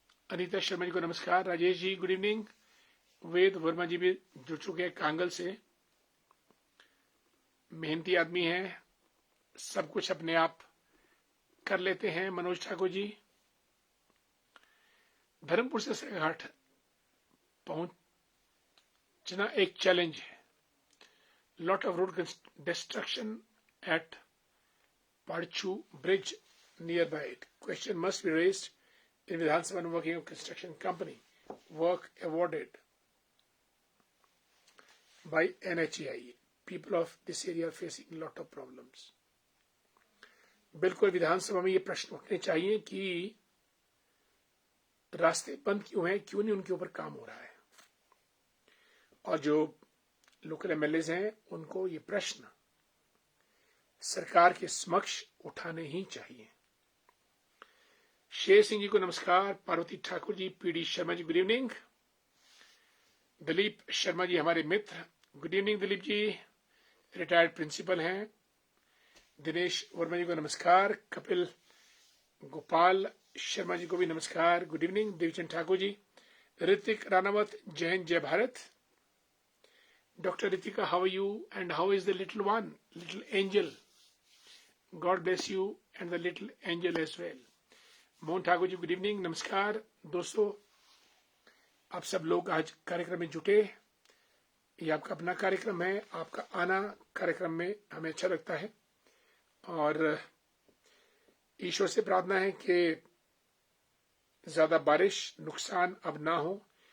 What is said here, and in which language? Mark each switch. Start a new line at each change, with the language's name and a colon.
Hindi: अनीता शर्मा जी को नमस्कार। Rajesh ji,
English: Good evening.
Hindi: वेद वर्मा जी भी जुड़ चुके हैं कांगल से, मेहनती आदमी हैं, सब कुछ अपने आप कर लेते हैं। मनोज ठाकुर जी। धर्मपुर से सरघाट पहुंचना एक चैलेंज है,
English: lot of road destruction at Parchu Bridge nearby it. Question must be raised in Vidhan Sabha working of construction company. Work awarded by NHAI. People of this area are facing a lot of problems.
Hindi: बिल्कुल विधानसभा में ये प्रश्न उठने चाहिए कि रास्ते बंद क्यों हैं, क्यों नहीं उनके ऊपर काम हो रहा है, और जो लोकल एमएलएज हैं उनको ये प्रश्न सरकार के समक्ष उठाने ही चाहिए। शेर सिंह जी को नमस्कार, Parvati Thakur ji, PD Sharma ji
English: good evening,
Hindi: Dilip Sharma ji हमारे मित्र good evening Dilip ji, retired principal हैं। दिनेश वर्मा जी को नमस्कार, कपिल गोपाल शर्मा जी को भी नमस्कार
English: good evening,
Hindi: देवचंद ठाकुर जी, ऋतिक रानावत जय हिंद जय Bharat.
English: Dr. Ritika, how are you and how is the little one, little angel? God bless you and the little angel as well.
Hindi: Mohan Thakur ji
English: good evening,
Hindi: नमस्कार दोस्तों, आप सब लोग आज कार्यक्रम में जुटे। ये आपका अपना कार्यक्रम है, आपका आना कार्यक्रम में हमें अच्छा लगता है और ईश्वर से प्रार्थना है कि ज्यादा बारिश नुकसान अब ना हो।